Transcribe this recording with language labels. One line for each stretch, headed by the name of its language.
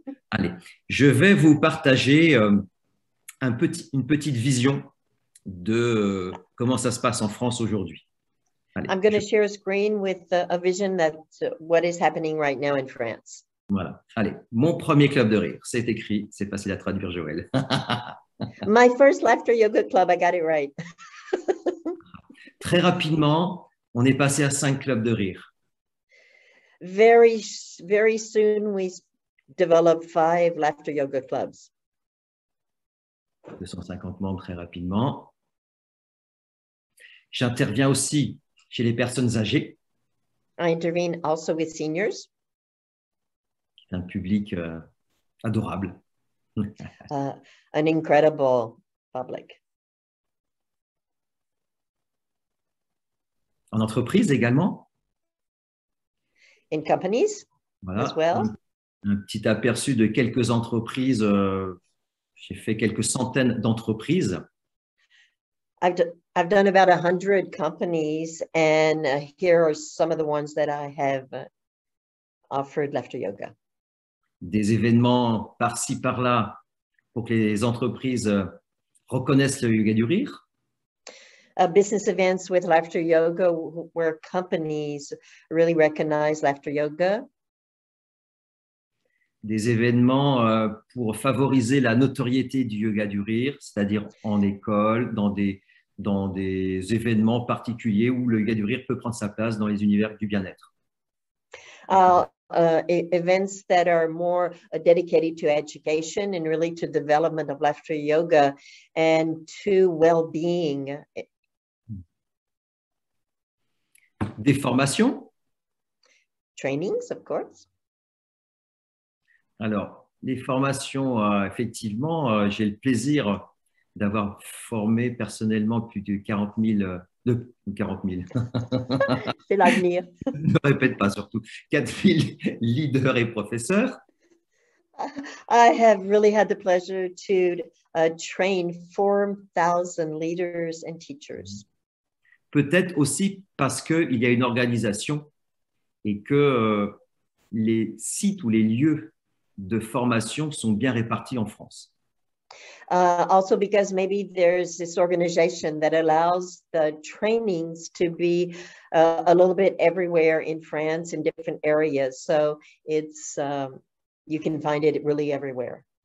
French: Allez, je vais vous partager une petite vision de comment ça se passe en France aujourd'hui.
English: I'm going to share a screen with a vision that's what is happening right now in France.
French: Voilà. Allez, mon premier club de rire, c'est écrit, c'est facile à traduire, Joël.
English: My first laughter yoga club, I got it right.
French: Très rapidement, on est passé à 5 clubs de rire.
English: Very soon we developed 5 laughter yoga clubs.
French: 250 membres très rapidement. J'interviens aussi chez les personnes âgées.
English: I intervene also with seniors.
French: Un public adorable.
English: An incredible public.
French: En entreprise également.
English: In companies
French: voilà,
English: as well.
French: Un petit aperçu de quelques entreprises. J'ai fait quelques centaines d'entreprises.
English: I've done about 100 companies, and here are some of the ones that I have offered laughter yoga.
French: Des événements par-ci, par-là, pour que les entreprises reconnaissent le yoga du rire.
English: Business events with laughter yoga where companies really recognize laughter yoga.
French: Des événements pour favoriser la notoriété du yoga du rire, c'est-à-dire en école, dans des événements particuliers où le yoga du rire peut prendre sa place dans les univers du bien-être.
English: Events that are more dedicated to education and really to development of laughter yoga and to well-being.
French: Des formations.
English: Trainings, of course.
French: Alors, les formations, effectivement, j'ai le plaisir d'avoir formé personnellement plus de 40 000, 40 000, C'est l'avenir. ne répète pas surtout, 4 000 leaders et professeurs.
English: I have really had the pleasure to train 4,000 leaders and teachers.
French: Peut-être aussi parce qu'il y a une organisation et que les sites ou les lieux de formation sont bien répartis en France.
English: Also because maybe there's this organization that allows the trainings to be a little bit everywhere in France in different areas. So it's, you can find it really everywhere.